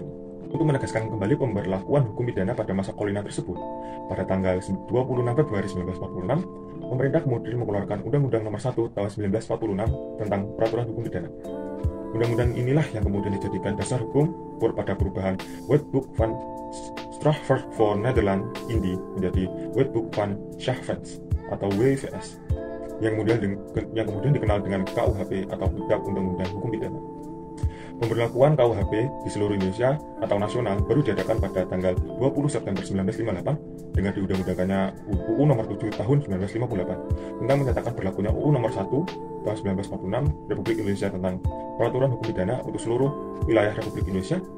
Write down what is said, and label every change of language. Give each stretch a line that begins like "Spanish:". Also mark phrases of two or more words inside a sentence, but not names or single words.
Indonesian: Untuk menegaskan kembali pemberlakuan hukum pidana pada masa kolonial tersebut, pada tanggal 26 Februari 1946, pemerintah kemudian mengeluarkan Undang-Undang Nomor 1 tahun 1946 tentang peraturan hukum pidana. Undang-undang inilah yang kemudian dijadikan dasar hukum pada perubahan Wetboek van Strafrecht voor Nederland Indie menjadi Wetboek van Strafrecht atau WVS yang kemudian dikenal dengan KUHP atau Kitab Undang-Undang Hukum Pidana. Pemberlakuan KUHP di seluruh Indonesia atau nasional baru diadakan pada tanggal 20 September 1958 dengan diundang-undangkannya UU Nomor 7 Tahun 1958 tentang menyatakan berlakunya UU Nomor 1 Tahun 1946 Republik Indonesia tentang peraturan hukum pidana untuk seluruh wilayah Republik Indonesia